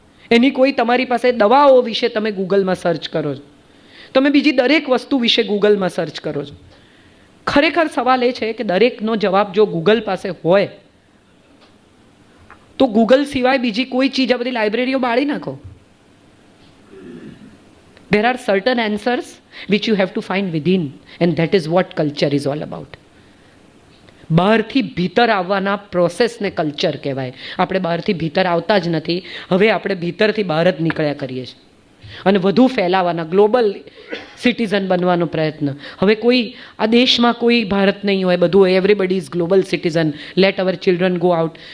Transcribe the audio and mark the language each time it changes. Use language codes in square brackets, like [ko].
[gu] એની કોઈ તમારી પાસે દવાઓ વિશે તમે ગૂગલમાં સર્ચ કરો છો, તમે બીજી દરેક વસ્તુ વિશે ગૂગલમાં સર્ચ કરો છો. ખરેખર સવાલ એ છે કે દરેકનો જવાબ જો ગૂગલ પાસે હોય તો ગૂગલ સિવાય બીજી કોઈ ચીજ, આ બધી લાઇબ્રેરીઓ બાળી નાખો. [en] There are certain answers which you have to find within, and that is what culture is all about. [gu] બહારથી ભીતર આવવાના પ્રોસેસને કલ્ચર કહેવાય. આપણે બહારથી ભીતર આવતા જ નથી, હવે આપણે ભીતરથી બહાર જ નીકળ્યા કરીએ છીએ અને વધુ ફેલાવાના, ગ્લોબલ સિટીઝન બનવાનો પ્રયત્ન. હવે કોઈ આ દેશમાં કોઈ ભારત નહીં હોય, બધું હોય, [en] Everybody is global citizen, let our children go out.